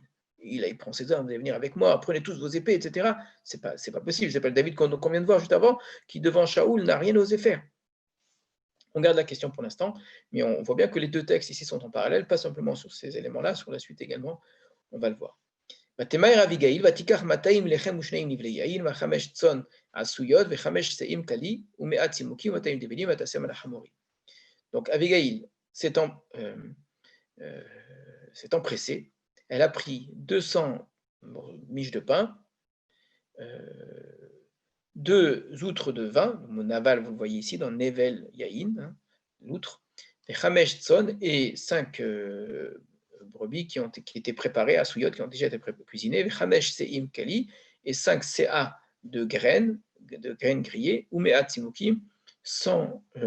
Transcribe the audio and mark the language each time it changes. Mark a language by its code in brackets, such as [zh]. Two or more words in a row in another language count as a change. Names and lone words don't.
[fr] Il prend ses hommes, vous allez venir avec moi, prenez tous vos épées, etc. C'est pas possible. C'est pas le David qu'on vient de voir juste avant, qui devant Shaoul n'a rien osé faire. On garde la question pour l'instant, mais on voit bien que les deux textes ici sont en parallèle, pas simplement sur ces éléments-là, sur la suite également, on va le voir. [he] ותמהר אביגיל ותיקח 200 לחם ושניים נבלי יין ו5 צאן עשויות ו5 שאים כלי ומעט צימוקים ו200 דבלים ותשם על החמורים. [fr] Donc Abigail s'est empressée, elle a pris 200 miches de pain, 2 outres de vin, mon Naval, vous le voyez ici, dans [he] נבל יין, [fr] hein, l'outre, et [he] חמש צאן, [fr] et 5 brebis qui étaient préparées à Souyot, qui ont déjà été cuisinées, et [he] חמש סאים קלי, [fr] et 5 CA de graines grillées, ou [he] מעט צימוקים, [fr] 100